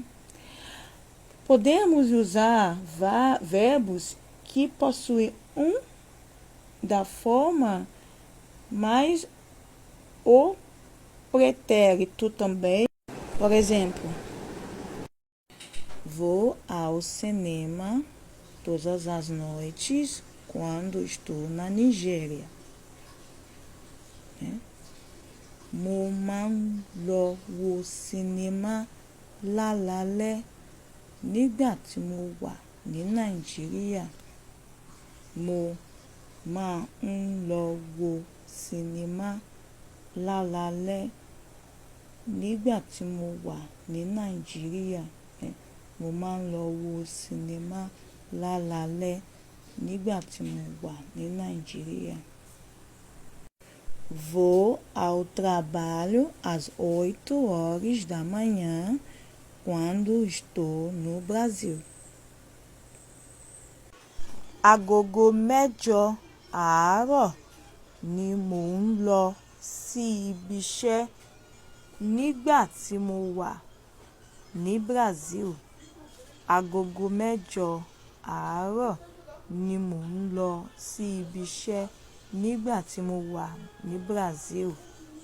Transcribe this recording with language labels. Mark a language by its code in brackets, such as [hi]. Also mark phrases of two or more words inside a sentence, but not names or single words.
[pt] Podemos usar verbos que possuem da forma, mas o pretérito também. Por exemplo, vou ao cinema todas as noites quando estou na Nigéria. Né? [yo] Mo máa ń lọ wo sinimá lálaalẹ́ nígbà tí mo wà ní Nàìjíríà. Mo máa ń lọ wo sinimá lálaalẹ́ nígbà tí mo wà ní Nàìjíríà. Mo máa ń lọ wo sinimá lálaalẹ́ nígbà tí mo wà ní Nàìjíríà. [pt] Vou ao trabalho às 8h da manhã quando estou no Brasil. [yo] Agogo 8 àárọ̀ ni mò ń lọ sí ibi iṣẹ́ nígbà tí mo wà ní Brasil. Agogo 8 àárọ̀ ni mò ń lọ sí ibi iṣẹ́ nígbà tí mo wà ní Brasil.